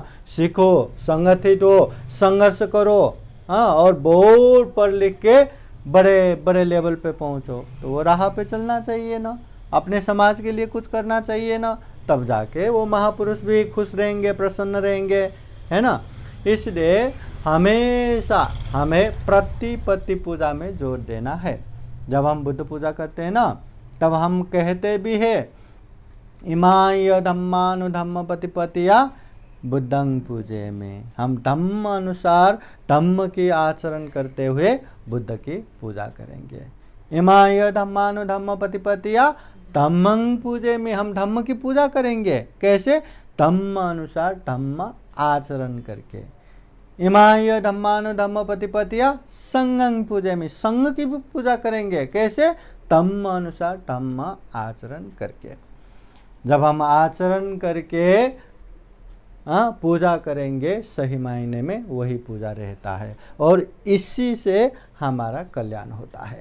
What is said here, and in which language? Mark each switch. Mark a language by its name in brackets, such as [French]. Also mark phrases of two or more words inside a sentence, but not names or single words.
[Hindi] सीखो, संगठित हो, संघर्ष करो, और बहुत पढ़ लिख के बड़े बड़े लेवल पे पहुँचो, तो वो राह पे चलना चाहिए ना, अपने समाज के लिए कुछ करना चाहिए ना, तब जाके वो महापुरुष भी खुश रहेंगे, प्रसन्न रहेंगे, है ना? इसलिए हमेशा हमें प्रतिपत्ति पूजा में जोर देना है। जब हम बुद्ध पूजा करते हैं ना, तब हम कहते भी है [Pali] इमाय धम्मानुधम्म पतिपतिया बुद्धं पूजे में, [Hindi] हम धम्म अनुसार धम्म की आचरण करते हुए बुद्ध की पूजा करेंगे। [Pali] इमाय धम्मानुधम्म पतिपतिया धम्मं पूजे में, [Hindi] हम धम्म की पूजा करेंगे। कैसे? धम्म अनुसार धम्म आचरण करके। [Pali] इमाय धम्मानुधम्म पतिपतिया संगं पूजे में, [Hindi] संग की भी पूजा करेंगे। कैसे? धम्म अनुसार धम्म आचरण करके। जब हम आचरण करके पूजा करेंगे, सही मायने में वही पूजा रहता है और इसी से हमारा कल्याण होता है।